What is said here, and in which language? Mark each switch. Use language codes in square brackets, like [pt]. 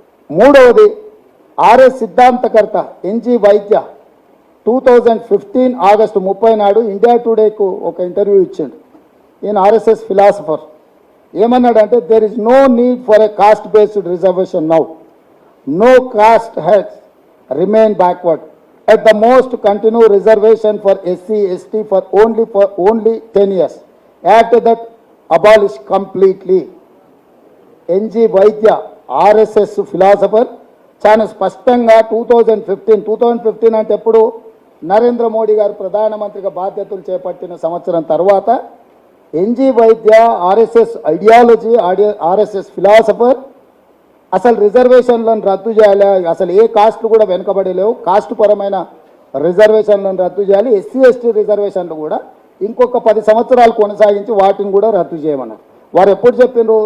[te] 3వది RS సిద్ధాంతకర్త NG వైద్య 2015 August 30 నాడు India టుడేకు ఒక ఇంటర్వ్యూ ఇచ్చిండు. ఈయన ఆర్ఎస్ఎస్ ఫిలాసఫర్. ఏమన్నాడంటే, [en] There is no need for a caste based reservation now. No caste has remain backward. At the most, continue reservation for SC, ST for only 10 years. After that, abolish completely. NG Vaidya [te] RSS philosopher చాలా స్పష్టంగా 2015 అంటే ఎప్పుడు నరేంద్ర మోడీ గారు ప్రధానమంత్రిగా బాధ్యతలు చేపట్టిన సంవత్సరం తర్వాత ఎన్జీ వైద్య ఆర్ఎస్ఎస్ ఐడియాలజీ ఆర్ఎస్ఎస్ ఫిలాసఫర్ అసలు రిజర్వేషన్లను రద్దు చేయాలి, అసలు ఏ కాస్ట్లు కూడా వెనుకబడలేవు, కాస్ట్ పరమైన రిజర్వేషన్లను రద్దు చేయాలి, ఎస్సీ ఎస్టీ రిజర్వేషన్లు కూడా ఇంకొక 10 సంవత్సరాలు కొనసాగించి వాటిని కూడా రద్దు చేయమన్నారు. వారు ఎప్పుడు చెప్పిండ్రు?